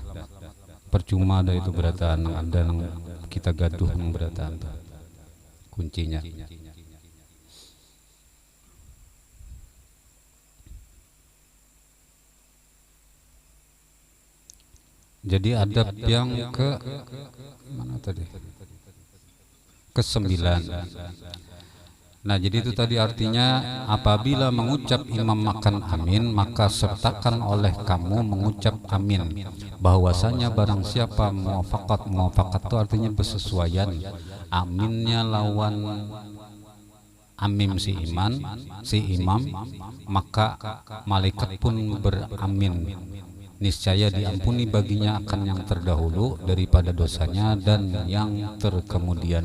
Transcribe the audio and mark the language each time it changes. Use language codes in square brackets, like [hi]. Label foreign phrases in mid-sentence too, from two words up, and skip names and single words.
[bjn] Percuma ada itu berataan ada nang kita gaduh nang berataan kuncinya. [id] Jadi adab yang ke mana tadi? Ke-9. Nah jadi itu tadi artinya apabila mengucap imam makan amin maka sertakan oleh kamu mengucap amin, bahwasanya barang siapa muafakat itu artinya bersesuaian, aminnya lawan amim si imam maka malaikat pun beramin niscaya diampuni baginya akan yang terdahulu daripada dosanya dan yang terkemudian.